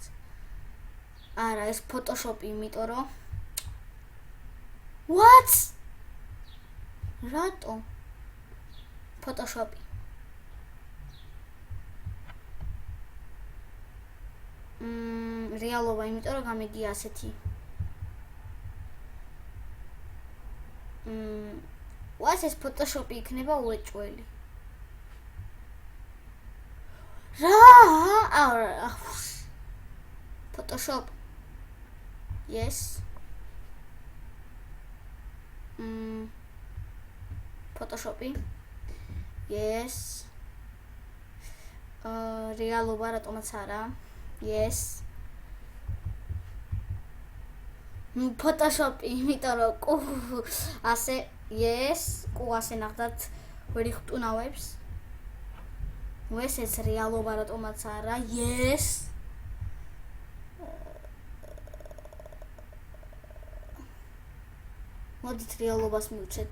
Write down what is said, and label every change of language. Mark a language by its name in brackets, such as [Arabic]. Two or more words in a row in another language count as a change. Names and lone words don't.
[Georgian] არა, ეს Photoshop-ი, იმიტომ რომ What? რატო? Photoshop-ი. რეალობა, იმიტომ რომ გამიგია ასეთი. [English] What is [Georgian] Photoshop-ი იქნება უეჭველი. რა? [English] Photoshop. Yes. [Georgian] Photoshop-ი. Yes. რეალობა რატომაც არა. [English] Yes. [Georgian] Photoshop-ი, იმიტომ რომ ასე Yes, ასე ნახდათ ვერ იხტუნავებს. ეს რეალობა რატომაც არა. Yes. მოდით რეალობას მივცეთ.